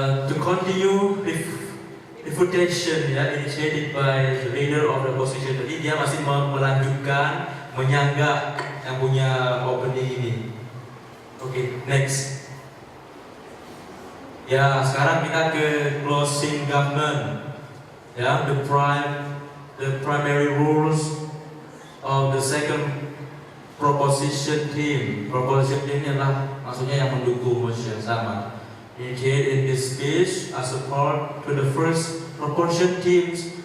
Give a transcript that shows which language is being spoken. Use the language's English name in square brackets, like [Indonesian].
[English] To continue refutation ya, initiated by the leader of the opposition. [Indonesian] Jadi dia masih melanjutkan menyanggah yang punya opening ini. Oke, next. Ya, sekarang kita ke closing government. [English] Ya, the primary rules of the second proposition team. [Indonesian] Proposition team adalah maksudnya yang mendukung motion sama. [English] Indicate in this speech as support to the first proposition teams.